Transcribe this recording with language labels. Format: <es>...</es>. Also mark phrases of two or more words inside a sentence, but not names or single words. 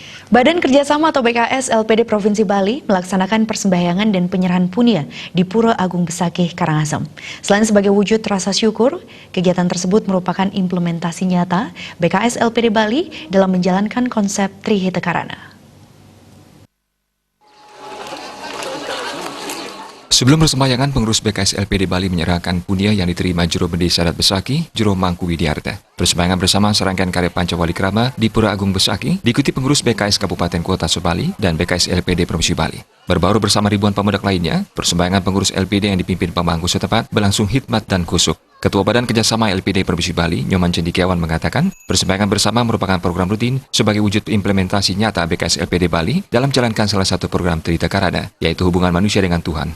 <id>Badan Kerjasama atau BKS LPD Provinsi Bali melaksanakan persembahyangan dan penyerahan punia di Pura Agung Besakih, Karangasem. Selain sebagai wujud rasa syukur, kegiatan tersebut merupakan implementasi nyata BKS LPD Bali dalam menjalankan konsep Trihita Karana. Sebelum persembahyangan, pengurus BKS LPD Bali menyerahkan punia yang diterima Juru Bendesa Adat Besakih, Juru Mangku Widiarta. Persembahyangan bersama serangkaian karya Pancawali Krama di Pura Agung Besakih diikuti pengurus BKS Kabupaten Kota Subali dan BKS LPD Provinsi Bali. Berbaur bersama ribuan pemuda lainnya, persembahyangan pengurus LPD yang dipimpin pemangku setempat berlangsung hikmat dan khusyuk. Ketua Badan Kerjasama LPD Provinsi Bali, Nyoman Cendikiawan mengatakan, persembahyangan bersama merupakan program rutin sebagai wujud implementasi nyata BKS LPD Bali dalam menjalankan salah satu program Trihita Karana, yaitu hubungan manusia dengan Tuhan.</id>